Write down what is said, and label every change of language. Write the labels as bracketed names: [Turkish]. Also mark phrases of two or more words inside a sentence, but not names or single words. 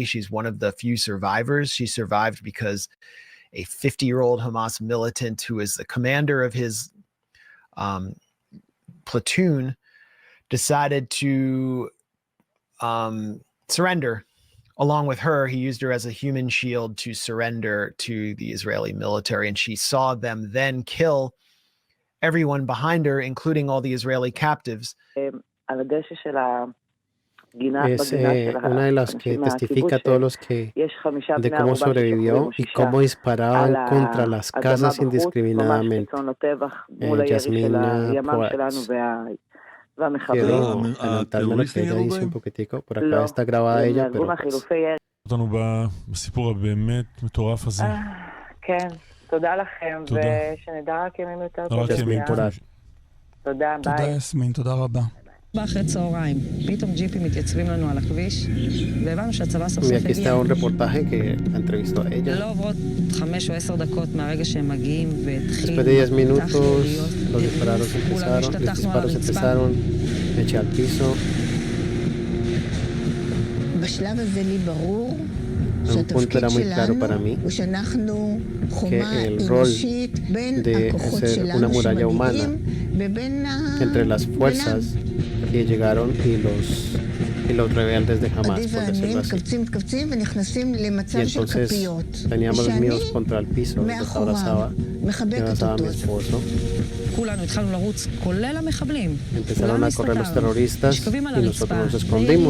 [English] She's one of the few survivors. She survived because a 50-year-old Hamas militant who is the commander of his platoon decided to surrender. Along with her, he used her as a human shield to surrender to the Israeli military, and she saw them then kill everyone behind her, including all the Israeli captives. [Spanish] Es una de las que testifica a todos los que de cómo sobrevivió y cómo disparaban contra las casas indiscriminadamente. Yasmin Porat. Quiero adelantarme lo que ella dice un poquitico, por acá está grabada ella, pero [Hebrew] אותנו בסיפור הבאמת מטורף הזה. כן, תודה לכם, ושנדע רק ימים יותר טובים. תודה, ביי. תודה יסמין, תודה רבה. אחרי צהריים, פתאום ג'יפים מתייצבים לנו על הכביש, והבנו שהצבא סוף סוף הגיע. לא עוברות 5 או 10 דקות מהרגע שהם מגיעים, והתחילו כולם השתתחנו על הרצפה. בשלב הזה לי ברור שהתפקיד שלנו הוא שאנחנו חומה אנושית בין הכוחות שלנו שמגיעים ובין [Spanish] que llegaron y los rebeldes de Hamas, por decirlo así. Y entonces teníamos los míos contra el piso, los abrazaba a mi esposo. Empezaron a correr los terroristas y nosotros nos escondimos.